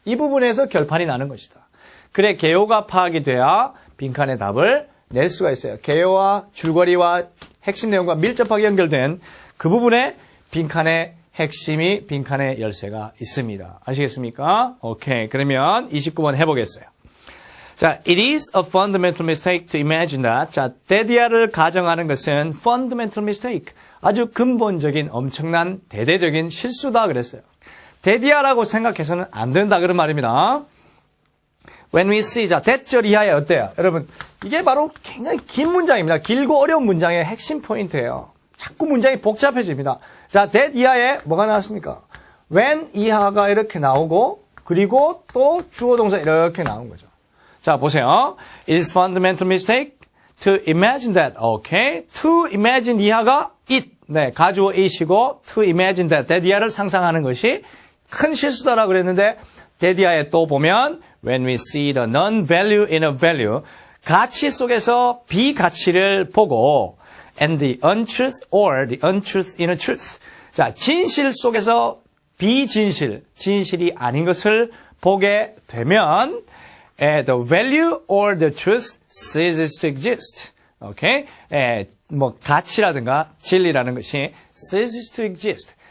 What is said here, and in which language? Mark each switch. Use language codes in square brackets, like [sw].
[ko] 이 부분에서 결판이 나는 것이다. 글의 개요가 파악이 돼야 빈칸의 답을 낼 수가 있어요. 개요와 줄거리와 핵심 내용과 밀접하게 연결된 그 부분에 빈칸의 핵심이 빈칸의 열쇠가 있습니다. 아시겠습니까? 오케이. 그러면 29번 해보겠어요. [en] 자, it is a fundamental mistake to imagine that. [ko] 자, 데디아를 가정하는 것은 [en] fundamental mistake. [ko] 아주 근본적인 엄청난 대대적인 실수다 그랬어요. 데디아라고 생각해서는 안 된다 그런 말입니다. [en] When we see, [ko] 자, 대절 이하에 어때요? 여러분, 이게 바로 굉장히 긴 문장입니다. 길고 어려운 문장의 핵심 포인트예요. 자꾸 문장이 복잡해집니다. 자, that 이하에 뭐가 나왔습니까? when 이하가 이렇게 나오고, 그리고 또 주어 동사 이렇게 나온 거죠. 자, 보세요. [en] It is fundamental mistake to imagine that. Okay. To imagine 이하가 it. 네, 가주어 it이고, to imagine that [ko] 이하를 상상하는 것이 큰 실수다라고 그랬는데, [en] that [ko] 이하에 또 보면, [en] when we see the non-value in a value, [ko] 가치 속에서 비가치를 보고, [en] and the untruth or the untruth in a truth. [ko] 자, 진실 속에서 비진실, 진실이 아닌 것을 보게 되면, [en] the value or the truth ceases to exist. [ko] 오케이? 가치라든가 진리라는 것이 [en] ceases to exist.